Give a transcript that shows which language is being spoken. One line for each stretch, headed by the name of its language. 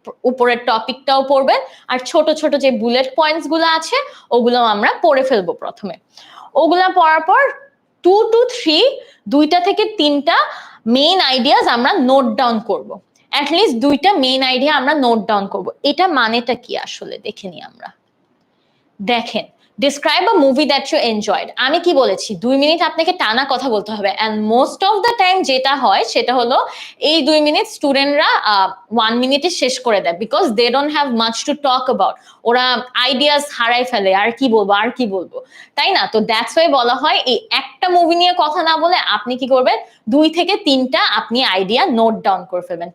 Bangla: উপরের টপিকটাও পড়বেন, আর ছোট ছোট যে বুলেট পয়েন্টস গুলো আছে ওগুলো আমরা পড়ে ফেলবো প্রথমে। ওগুলা পড়ার পর 2 to 3, 2টা থেকে 3টা মেইন আইডিয়াস আমরা নোট ডাউন করব। অ্যাটলিস্ট 2টা মেইন আইডিয়া আমরা নোট ডাউন করব। এটা মানেটা কি আসলে দেখে নিই আমরা। দেখেন,
English: describe a movie that you enjoyed.
Bangla: আমি কি বলেছি, 2 মিনিট আপনাকে টানা কথা বলতে হবে,
English: and most of the time
Bangla: যেটা হয় সেটা হলো এই 2 মিনিট স্টুডেন্টরা 1 মিনিটে শেষ করে দেয়,
English: because they don't have much to talk about.
Bangla: ওরা আইডিয়াস হারাই ফেলে, আর কি বলবো, তাই না? তো
English: that's why
Bangla: বলা হয় এই একটা মুভি নিয়ে কথা না বলে আপনি কি করবেন, 2 থেকে 3টা আপনি আইডিয়া নোট ডাউন করে ফেলবেন।